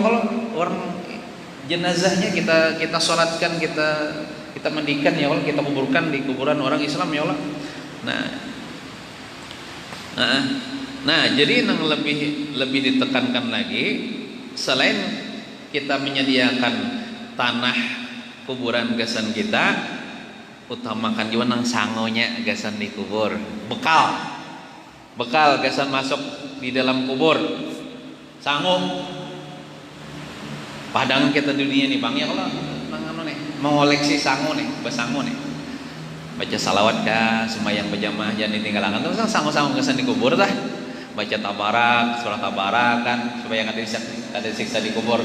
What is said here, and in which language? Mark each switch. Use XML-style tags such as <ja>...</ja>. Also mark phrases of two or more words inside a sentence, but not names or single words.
<id>Kalau orang jenazahnya kita sholatkan, kita mandikan ya Allah, kita kuburkan di kuburan orang Islam ya Allah.</id> <bjn>Nah jadi yang lebih ditekankan lagi, selain kita menyediakan tanah kuburan gasan kita, utamakan juga nang sangonya gasan dikubur, bekal gasan masuk di dalam kubur, sango padang kita dunia nih bang ya. Kalau mengoleksi sango nih, basango nih, baca salawat kah, sembahyang berjamaah jangan ditinggalkan, terus sango gasan dikubur dah, baca tabarak, surah tabarak kan, supaya kada disiksa di kubur.</bjn>